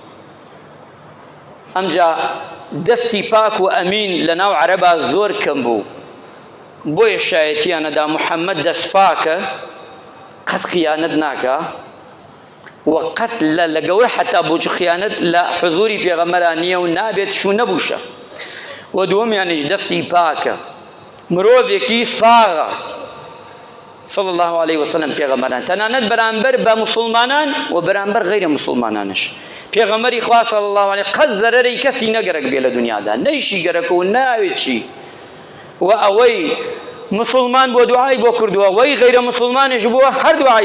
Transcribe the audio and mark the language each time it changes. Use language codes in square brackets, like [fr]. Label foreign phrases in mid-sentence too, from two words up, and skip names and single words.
[ckb] ئەمجا دەستی پاک و ئەمین لە ناو عەرەبا زۆر کەم بوو بۆیە شایەتیانەدا محەممەد دەست پاکە قەت خیانەت ناکە و قەت لە گەورە حتا بۆچ خیانەت لە حضوری پێغەمبەران نییە و نابێت شو نەبووشە و دووەمیانیش دەستی پاکە مرۆڤێکی ساغە [ar] صلى الله عليه وسلم [ckb] پێغەمبەران تەنانەت بەرامبەر بە مسلمانان و بەرامبەر غەیرە مسلمانانش پێغەمبەری خوا [ar] صلی الله عليه [ckb] قەت زەرەرەی کەسی نەگەرەک بێ لە دنیادا نەیشی گەرەکە و ناوێت چی و ئەوەی مسلمان بۆ دوعای بۆ کردووە وەی غەیرە مسلمانش بووە هەر دوعای